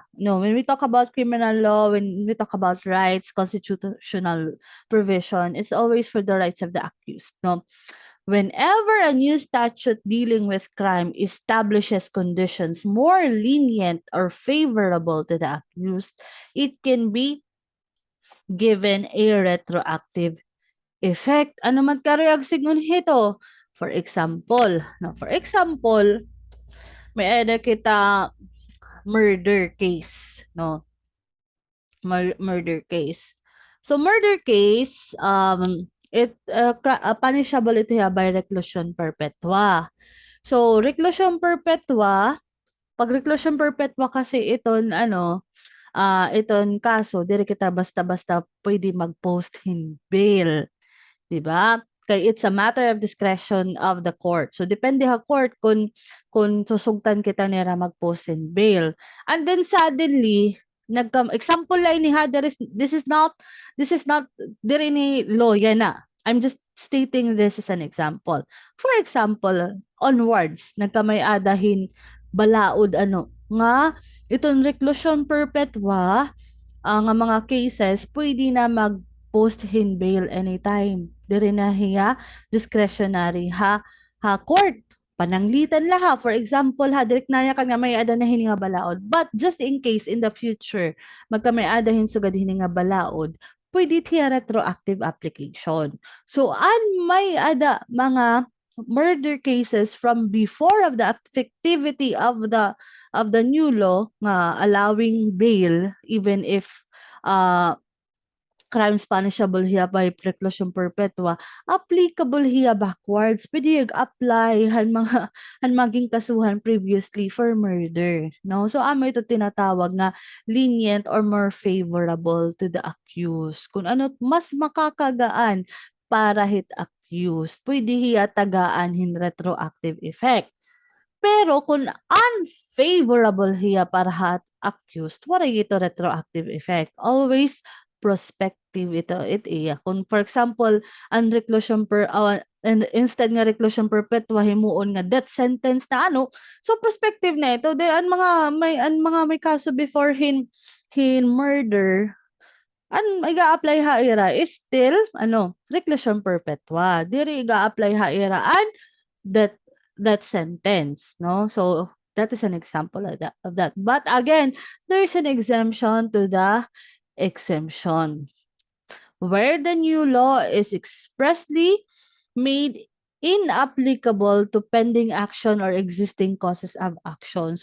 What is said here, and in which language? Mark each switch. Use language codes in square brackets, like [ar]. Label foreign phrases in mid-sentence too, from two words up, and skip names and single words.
[en] No, when we talk about criminal law, when we talk about rights, constitutional provision, it's always for the rights of the accused, no? Whenever a new statute dealing with crime establishes conditions more lenient or favorable to the accused, it can be given a retroactive effect. [war] Ano man karayag signal hito? [en] For example, [war] may ada kita murder case, no? [en] Murder case. So murder case, punishable ito by reclusion perpetua. [war] So reclusion perpetua, pag reclusion perpetua kasi iton iton kaso diri kita basta-basta pwede mag-post in bail. 'Di ba? [en] Kay it's a matter of discretion of the court. [war] So depende ha court kung susugtan kita nira mag-post in bail. [en] And then suddenly example [war] lang ni ha [en] this is not [war] diri ni law yan na. [en] I'm just stating this as an example. [war] For example, onwards nagkamay adahin balaod nga itong reclusion perpetua nga mga cases pwede na mag-post in bail anytime. Diri na hiya discretionary ha court pananglitan la ha. [en] For example [war] ha direct na ka nga may ada na hini nga balaod. [en] But just in case in the future [war] magka may ada hin sugad hini nga balaod, pwede tiya [en] retroactive application. [war] So may ada mga [en] murder cases from before of the effectivity of the new law [war] nga [en] allowing bail even if [war] uh, [en] crimes punishable [war] hiya by preclusion perpetua, applicable hiya backwards. Pwede apply han maging kasuhan previously for murder. No? So amo ito tinatawag na [en] lenient or more favorable to the accused. [war] Kung ano mas makakagaan para hit accused, pwede hiya tagaan hin [en] retroactive effect. [war] Pero kung unfavorable hiya para hat accused, wala ito [en] retroactive effect. Always prospective [war] it iya. Kung [en] for example, [war] ang reclusion and instead nga reclusion perpetua himuon nga [en] death sentence [war] na so prospective na ito. Ang mga may kaso before hin murder, iga-apply ha ira [en] is still reclusion perpetua. [war] Diri iga-apply ha ira [en] that that sentence, [war] no? [en] So that is an example of that. But again, there is an exemption to the exemption where the new law is expressly made inapplicable to pending action or existing causes of action.